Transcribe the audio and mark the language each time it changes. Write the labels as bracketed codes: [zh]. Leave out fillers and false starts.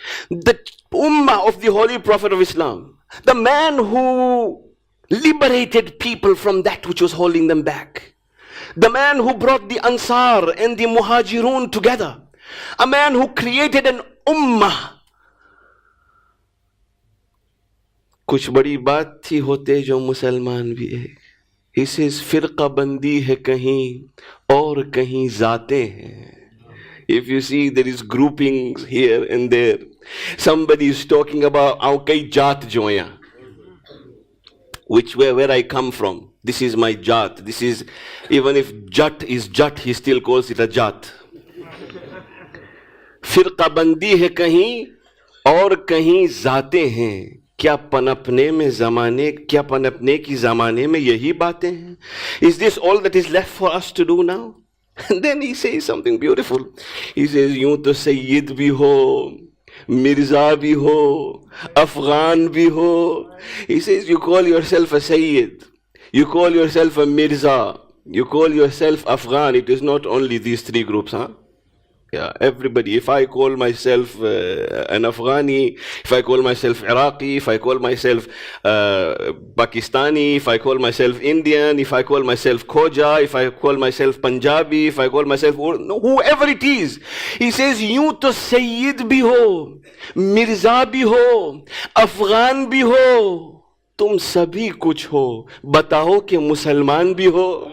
[en] The Ummah of the Holy Prophet of Islam. The man who liberated people from that which was holding them back. The man who brought the Ansar and the Muhajirun together. A man who created an ummah. [hi] कुछ बड़ी बात थी होते जो मुसलमान भी एक. [en] He says [hi] फिरका बंदी है कहीं और कहीं जाते हैं. [en] If you see, there is groupings here and there. Somebody is talking about our kai jaat joya, which where I come from. This is my jaat. This is, even if jat is jat, he still calls it a jaat. [hi] फिरका बंदी है कहीं और कहीं जाते हैं. क्या पनपने में ज़माने, क्या पनपने की ज़माने में यही बातें हैं? [en] Is this all that is left for us to do now? And then he says something beautiful. He says, [hi] यूं तो सैयद भी हो, मिर्जा भी हो, अफगान भी हो. [en] He says, you call yourself a sayyid, you call yourself a mirza, you call yourself Afghan. It is not only these three groups, huh? Yeah, everybody. If I call myself an Afghani, if I call myself Iraqi, if I call myself Pakistani, if I call myself Indian, if I call myself Khoja, if I call myself Punjabi, if I call myself whoever it is, he says, [hi] यूं तो सैयद भी हो, मिर्जा भी हो, अफगान भी हो, तुम सभी कुछ हो, बताओ कि मुसलमान भी हो.